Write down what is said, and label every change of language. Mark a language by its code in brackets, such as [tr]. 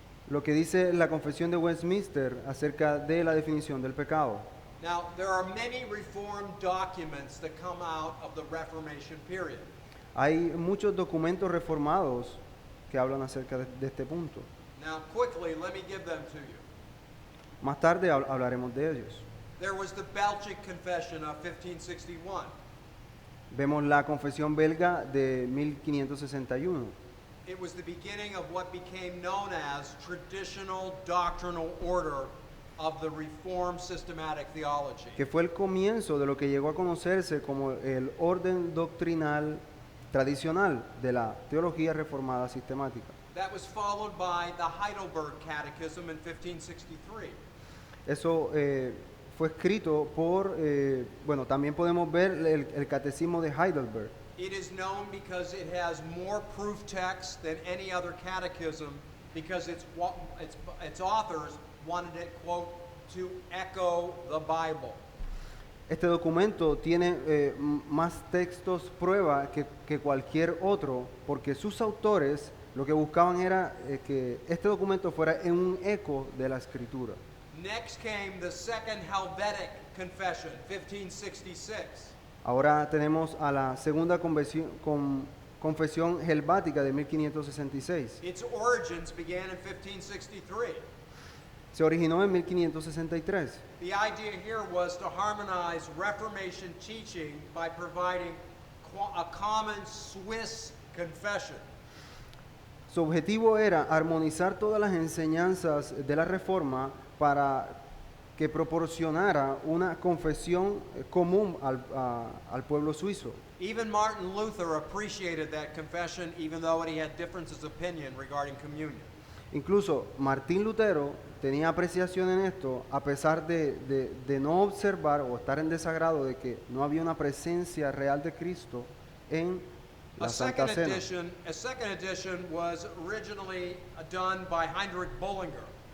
[es] lo que dice la Confesión de Westminster acerca de la definición del pecado. [en] Now, there are many Reformed documents that come out of the Reformation period. [es] Hay muchos documentos reformados que hablan acerca de este punto. [en] Now, quickly, let me give them to you. [es] Más tarde hablaremos de ellos. [en] There was the Belgic Confession of 1561. [es] Vemos la Confesión belga de 1561. [en] It was the beginning of what became known as traditional doctrinal order of the Reformed systematic theology. [es] Que fue el comienzo de lo que llegó a conocerse como el orden doctrinal tradicional de la teología reformada sistemática. [en] That was followed by the Heidelberg Catechism in 1563. [es] Eso fue escrito por, bueno, también podemos ver el catecismo de Heidelberg. [en] It is known because it has more proof text than any other catechism because its authors wanted it, quote, to echo the Bible. [es] Este documento tiene más textos prueba que cualquier otro porque sus autores lo que buscaban era que este documento fuera en un eco de la escritura. [en] Next came the Second Helvetic Confession, 1566. [es] Ahora tenemos a la segunda confesión helvática de 1566. [en] Its origins began in 1563. [es] Se originó en 1563. [en] The idea here was to harmonize Reformation teaching by providing a common Swiss confession. [es] Su objetivo era armonizar todas las enseñanzas de la Reforma para que proporcionara una confesión común al pueblo suizo. [en] Even Martin Luther appreciated that confession even though he had differences of opinion regarding communion. [es] Incluso Martín Lutero tenía apreciación en esto a pesar de no observar o estar en desagrado de que no había una presencia real de Cristo en la Santa Cena. [en] A second edition was originally done by Heinrich Bullinger.